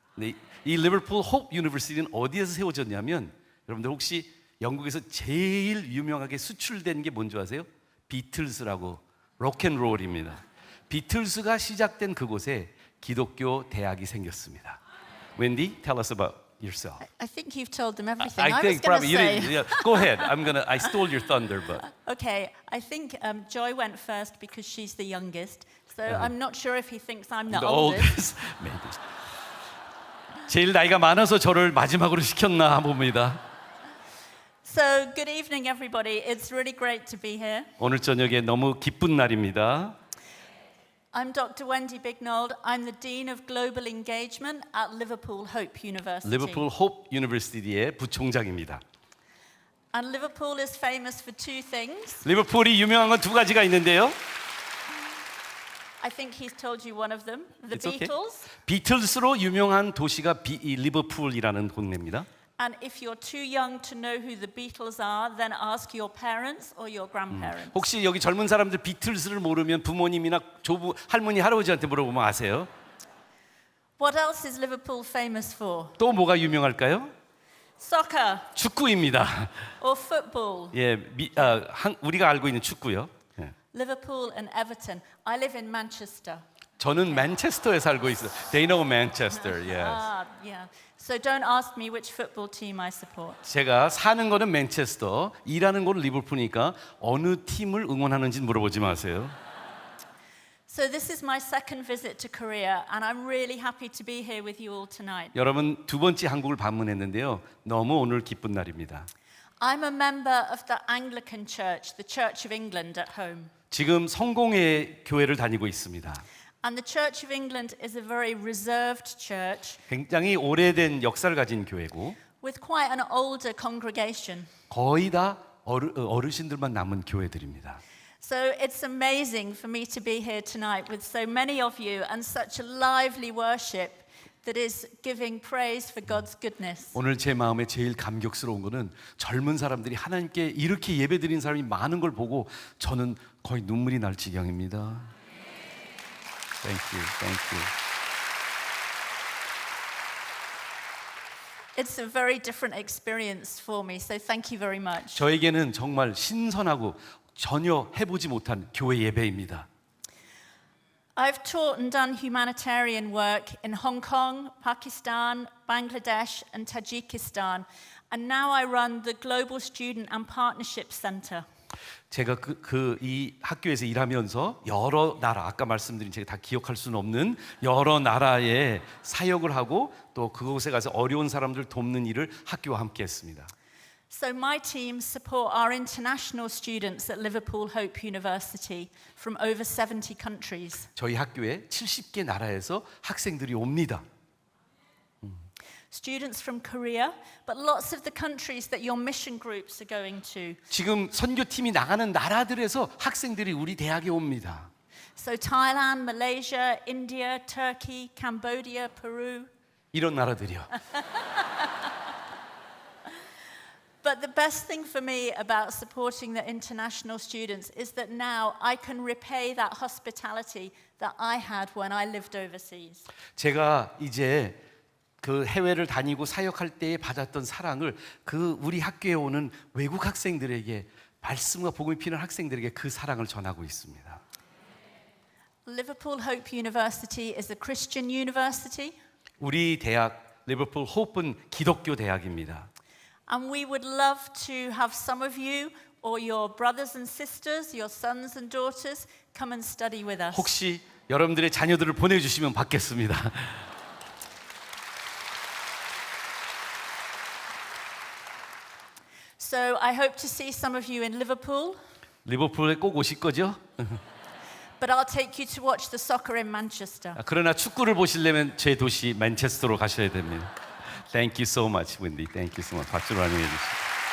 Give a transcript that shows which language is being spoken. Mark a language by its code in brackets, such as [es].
[ko] 네, 이 리버풀 호프 유니버시티는 어디에서 세워졌냐면, 여러분들 혹시 영국에서 제일 유명하게 수출된 게 뭔지 아세요? 비틀스라고, 록앤롤입니다. 비틀스가 시작된 그곳에 기독교 대학이 생겼습니다. [en] 웬디, tell us about yourself. I think you've told them everything. I was think going to probably you say. didn't. Yeah, go ahead. I stole your thunder, but Okay, I think Joy went first because she's the youngest. So I'm not sure if he thinks I'm the the oldest. oldest, maybe. [ko] 제일 나이가 많아서 저를 마지막으로 시켰나 봅니다. [en] So good evening, everybody. It's really great to be here. [ko] 오늘 저녁에 너무 기쁜 날입니다. [en] I'm Dr. Wendy Bignold. I'm the Dean of Global Engagement at Liverpool Hope University. [ko] 리버풀 호프 유니버시티의 부총장입니다. [en] And Liverpool is famous for two things. [ko] 리버풀이 유명한 건 두 가지가 있는데요. [en] I think he's told you one of them. The It's okay. Beatles. [ko] 비틀스로 유명한 도시가 이 리버풀이라는 동네입니다. [en] And if you're too young to know who the Beatles are, then ask your parents or your grandparents. [ko] 혹시 여기 젊은 사람들 비틀스를 모르면 부모님이나 조부, 할머니, 할아버지한테 물어보면 아세요? [en] What else is Liverpool famous for? [ko] 또 뭐가 유명할까요? [en] Soccer [ko] 축구입니다. [en] or football? [ko] 예, 우리가 알고 있는 축구요. 예. [en] Liverpool and Everton. I live in Manchester. [ko] 저는 맨체스터에 살고 있어요. [en] They know Manchester. Yes. Ah, yeah. So don't ask me which football team I support. [ko] 제가 사는 거는 맨체스터, 일하는 거는 리버풀이니까 어느 팀을 응원하는지 물어보지 마세요. [en] So this is my second visit to Korea, and I'm really happy to be here with you all tonight. [ko] 여러분, 두 번째 한국을 방문했는데요. 너무 오늘 기쁜 날입니다. [en] I'm a member of the Anglican Church, the Church of England at home. [ko] 지금 성공회 교회를 다니고 있습니다. [en] And the Church of England is a very reserved church [ko] 굉장히 오래된 역사를 가진 교회고 [en] with quite an older congregation. [ko] 거의 다 어르신들만 남은 교회들입니다. [en] So it's amazing for me to be here tonight with so many of you and such a lively worship that is giving praise for God's goodness. [ko] 오늘 제 마음에 제일 감격스러운 거는 젊은 사람들이 하나님께 이렇게 예배드리는 사람이 많은 걸 보고 저는 거의 눈물이 날 지경입니다. [en] Thank you, thank you. It's a very different experience for me, so thank you very much. [ko] 저에게는 정말 신선하고 전혀 해보지 못한 교회 예배입니다. [en] I've taught and done humanitarian work in Hong Kong, Pakistan, Bangladesh, and Tajikistan, and now I run the Global Student and Partnership Center. [ko] 제가 이 학교에서 일하면서 여러 나라, 아까 말씀드린 제가 다 기억할 수는 없는 여러 나라에 사역을 하고 또 그곳에 가서 어려운 사람들 돕는 일을 학교와 함께 했습니다. [en] So my team support our international students at Liverpool Hope University from over 70 countries. [ko] 저희 학교에 70개 나라에서 학생들이 옵니다. [en] Students from Korea, but lots of the countries that your mission groups are going to. [ko] 지금 선교팀이 나가는 나라들에서 학생들이 우리 대학에 옵니다. [en] So Thailand, Malaysia, India, Turkey, Cambodia, Peru. [ko] 이런 나라들이요. [en] But the best thing for me about supporting the international students is that now I can repay that hospitality that I had when I lived overseas. [ko] 제가 이제 그 해외를 다니고 사역할 때에 받았던 사랑을 그 우리 학교에 오는 외국 학생들에게 말씀과 복음이 필요한 학생들에게 그 사랑을 전하고 있습니다. [en] Liverpool Hope University is a Christian university. [ko] 우리 대학 리버풀 호프는 기독교 대학입니다. [en] And we would love to have some of you or your brothers and sisters, your sons and daughters come and study with us. [ko] 혹시 여러분들의 자녀들을 보내주시면 받겠습니다. [en] So I hope to see some of you in Liverpool, [ko] 리버풀에 꼭 오실 거죠? [en] but I'll take you to watch the soccer in Manchester. [ko] 그러나 축구를 보시려면 제 도시 맨체스터로 가셔야 됩니다. [en] Thank you so much, Wendy. Thank you so much. [ko] 박수로 환영해 주시죠.